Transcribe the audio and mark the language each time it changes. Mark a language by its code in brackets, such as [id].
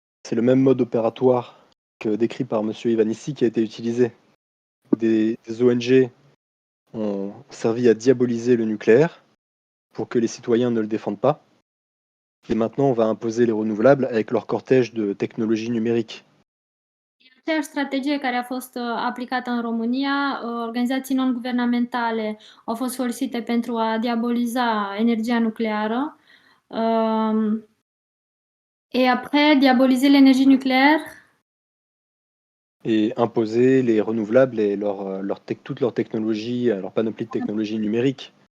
[fr] le même mode opératoire que décrit par M. Ivanici qui a été utilisé. Des ONG ont servi à diaboliser le nucléaire pour que les citoyens ne le défendent pas. Et maintenant, on va imposer les renouvelables avec leur cortège de technologies numériques. [ro] Aceeași strategie care a fost aplicată în România, organizații non-guvernamentale au fost folosite pentru a diaboliza energia nucleară. [fr] Et après, diaboliser l'énergie nucléaire. Et imposer les renouvelables et toute leur technologie, leur panoplie de technologies numériques.